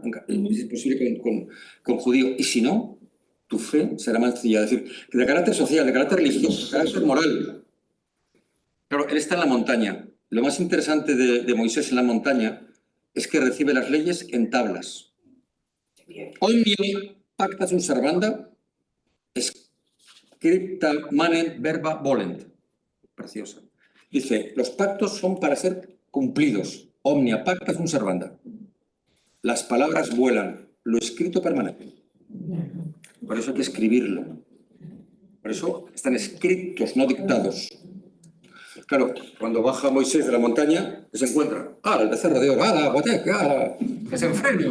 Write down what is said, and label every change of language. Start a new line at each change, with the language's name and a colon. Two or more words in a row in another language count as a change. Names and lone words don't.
Spanish: Es posible con judío. Y si no, tu fe será mancilla. Es decir, de carácter social, de carácter religioso, de carácter moral. Claro, él está en la montaña. Lo más interesante de Moisés en la montaña es que recibe las leyes en tablas.
Latin: Omnia pacta sunt servanda, scripta manem verba volent.
Spanish: Preciosa. Dice, los pactos son para ser cumplidos.
Latin: Omnia pacta sunt servanda.
Spanish: Las palabras vuelan, lo escrito permanece. Por eso hay que escribirlo. Por eso están escritos, no dictados. Claro, cuando baja Moisés de la montaña, se encuentra, el becerro de oro, la guateca, desenfreno.